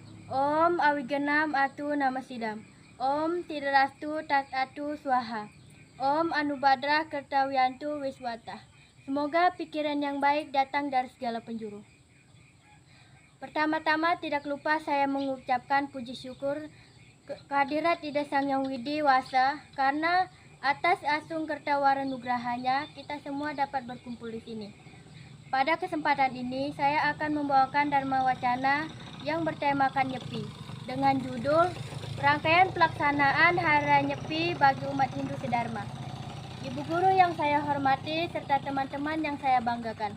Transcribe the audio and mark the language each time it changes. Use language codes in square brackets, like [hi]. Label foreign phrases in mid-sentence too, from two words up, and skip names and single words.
[sa] Om Awigenam Atu Namasidam. Om Tidarastu Tat Atu Swaha. Om Anubadra Kertawiantu Wiswata. [id] Semoga pikiran yang baik datang dari segala penjuru. Pertama-tama tidak lupa saya mengucapkan puji syukur kehadirat Ida Sang Yang Widi Wasa karena atas asung kertawara nugrahanya kita semua dapat berkumpul di sini. Pada kesempatan ini saya akan membawakan Dharma Wacana yang bertemakan Nyepi dengan judul Rangkaian Pelaksanaan Hari Raya Nyepi bagi umat Hindu Sedharma. Ibu guru yang saya hormati serta teman-teman yang saya banggakan.